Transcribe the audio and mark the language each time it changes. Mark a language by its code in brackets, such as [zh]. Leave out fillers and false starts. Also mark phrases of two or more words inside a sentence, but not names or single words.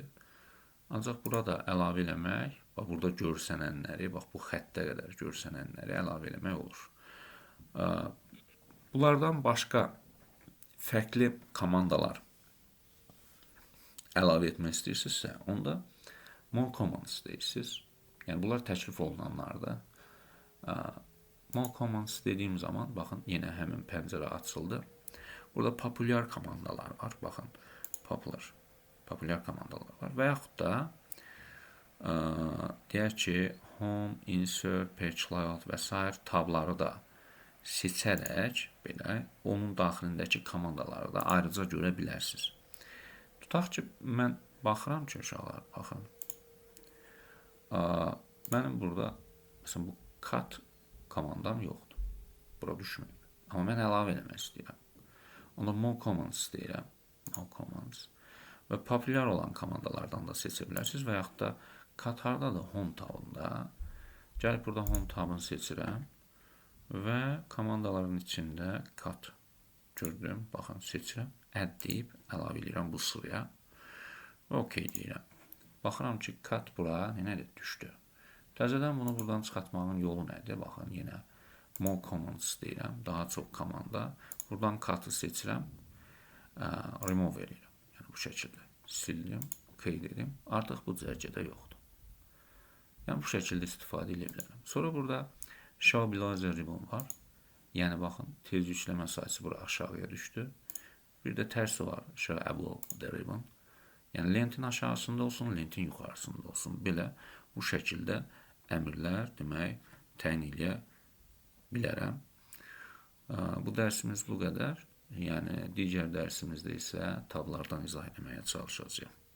[az] Ancaq burada əlavə eləmək, bax, burada görsənənləri, bax, bu xəttə qədər görsənənləri əlavə eləmək olur. Bunlardan başqa fərqli komandalar əlavə etmək istəyirsinizsə, onda [en] more commands [az] deyirsiniz. Yəni, bunlar təklif olunanlardır. [en] More commands [az] dediyim zaman, baxın, yenə həmin pəncərə açıldı. Burada populyar komandalar var, baxın, populyar komandalar var. Və yaxud da, deyək ki, [en] home, insert, page layout [az] və s. tabları da seçərək, belə, onun daxilindəki komandaları da ayrıca görə bilərsiniz. Tutaq ki, mən baxıram ki, uşaqlar, baxın, mənim burada, məsələn, bu cut komandam yoxdur. Bura düşməyib. Amma mən əlavə eləmək istəyirəm. Onda [en] more commands [az] deyirəm. [en] More commands. [az] Və populyar olan komandalardan da seçə bilərsiniz və yaxud da cut hardadır? Home tabında. Gəlib burada home tabını seçirəm və komandaların içində cut gördüm. Baxın, seçirəm. Add deyib əlavə edirəm bu sıraya və OK deyirəm. Baxıram ki, cut bura nədir? Düşdü. Təzədən bunu buradan çıxartmağın yolu nədir? Baxın, yenə [en] more commands [az] deyirəm. Daha çox komanda. Buradan cut'ı seçirəm. Remove edirəm. Yəni, bu şəkildə sildim, OK dedim. Artıq bu cərgədə yoxdur. Yəni, bu şəkildə istifadə edə bilərəm. Sonra burada [en] show below the ribbon var. [az] Yəni, baxın, tez yükləmə sayısı bura aşağıya düşdü. Bir də tərsi var, [en] show above the ribbon. [az] Yəni, lentin aşağısında olsun, lentin yuxarısında olsun. Belə, bu şəkildə əmrlər, demək, təyin edə bilərəm. Bu dərsimiz bu qədər. Yəni, digər dərsimizdə isə tablardan izah etməyə çalışacağım.